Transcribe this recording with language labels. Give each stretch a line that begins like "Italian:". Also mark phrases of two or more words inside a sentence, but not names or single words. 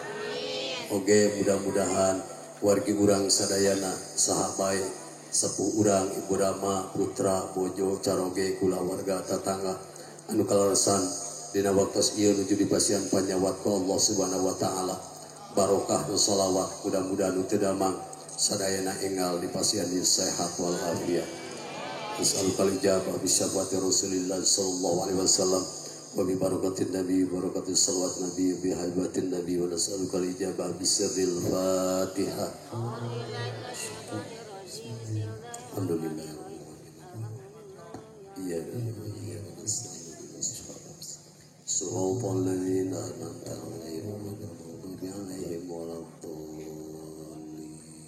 Sundanese: Oge mudah-mudahan wargi urang sadayana saha bae sepuh urang ibu rama putra bojo caroge kula warga tatangga anu kalarasan dina waktos ieu nuju dipasihan panyawat ku Allah
Arabic: سبحانه وتعالى,
Sundanese: barokah nu shalawat mudah-mudahan nu teu damang sadayana enggal dipasihan sehat wal afiat.
Arabic: أسألك الإجابة بشفاعة رسول الله صلى الله عليه وسلم وببركة النبي بركة الصلوات النبي بهيبة النبي ونسألك الإجابة بسر الفاتحة. Alhamdulillah. يا سورة الذين أنعمت عليهم غير المغضوب عليهم ولا الضالين.